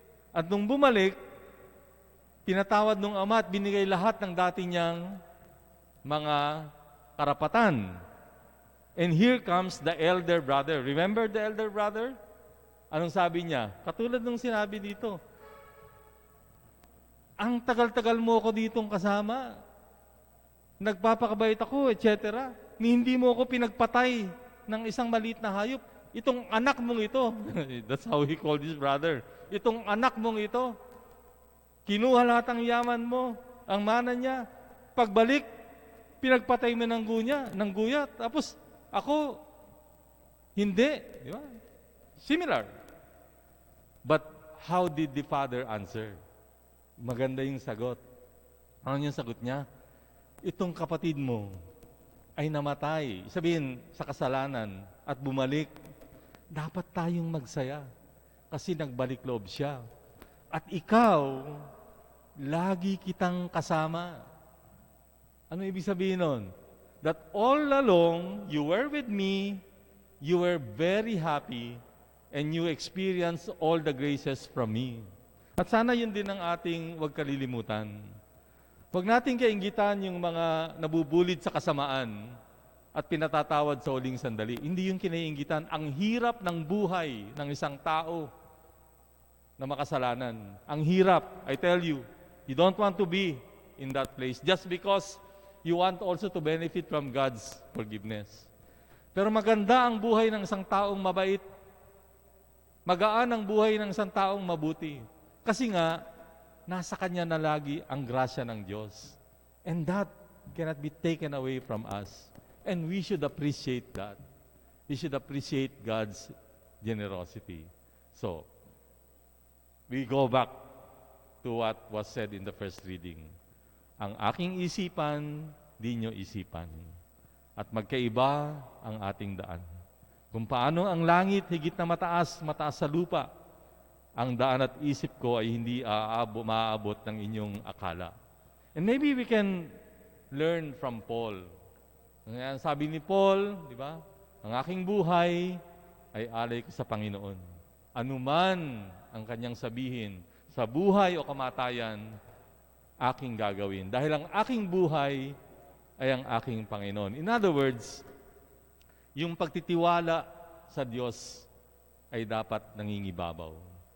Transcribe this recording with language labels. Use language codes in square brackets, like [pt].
[tl] At nung bumalik, pinatawad nung ama at binigay lahat ng dati niyang mga karapatan. [en] And here comes the elder brother. Remember the elder brother? [tl] Anong sabi niya? Katulad nung sinabi dito, ang tagal-tagal mo ako ditong kasama. Nagpapakabait ako, etc. Hindi mo ako pinagpatay ng isang maliit na hayop. Itong anak mong ito, [en] that's how he called his brother. [tl] Itong anak mong ito, kinuha lahat ang yaman mo, ang mana niya. Pagbalik, pinagpatay mo ng guya. Tapos, ako, hindi. Di ba? Similar. [en] But, how did the father answer? [tl] Maganda yung sagot. Ano yung sagot niya? Itong kapatid mo ay namatay, sabihin, sa kasalanan at bumalik. Dapat tayong magsaya kasi nagbalik loob siya. At ikaw, lagi kitang kasama. Ano ibig sabihin nun? [en] That all along, you were with me, you were very happy, and you experienced all the graces from me. [tl] At sana yun din ang ating huwag kalilimutan. Huwag natin kainggitan yung mga nabubulid sa kasamaan at pinatatawad sa huling sandali. Hindi yung kinaiinggitan. Ang hirap ng buhay ng isang tao na makasalanan. Ang hirap, [en] I tell you. You don't want to be in that place just because you want also to benefit from God's forgiveness. [tl] Pero maganda ang buhay ng isang taong mabait. Magaan ang buhay ng isang taong mabuti. Kasi nga, nasa kanya na lagi ang grasya ng Diyos. [en] And that cannot be taken away from us. And we should appreciate that. We should appreciate God's generosity. So, we go back to what was said in the first reading. [tl] Ang aking isipan, di nyo isipan. At magkaiba ang ating daan. Kung paano ang langit higit na mataas sa lupa, ang daan at isip ko ay hindi maaabot ng inyong akala. [en] And maybe we can learn from Paul. [tl] Ngayon, sabi ni Paul, di ba? Ang aking buhay ay alay ko sa Panginoon. Anuman ang kanyang sabihin, sa buhay o kamatayan, aking gagawin. Dahil ang aking buhay ay ang aking Panginoon. [en] In other words, [tl] yung pagtitiwala sa Diyos ay dapat nangingibabaw.